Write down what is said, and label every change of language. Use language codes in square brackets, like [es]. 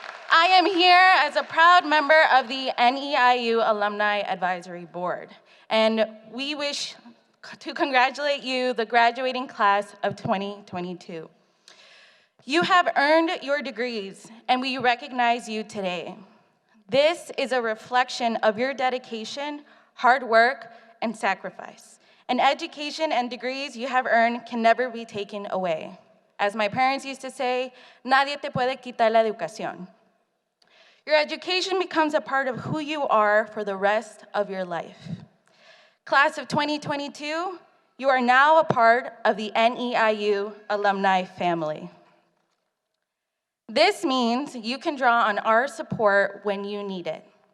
[en] I am here as a proud member of the NEIU Alumni Advisory Board, and we wish to congratulate you, the graduating class of 2022. You have earned your degrees, and we recognize you today. This is a reflection of your dedication, hard work, and sacrifice. And education and degrees you have earned can never be taken away. As my parents used to say, [es] nadie te puede quitar la educación. [en] Your education becomes a part of who you are for the rest of your life. Class of 2022, you are now a part of the NEIU alumni family. This means you can draw on our support when you need it.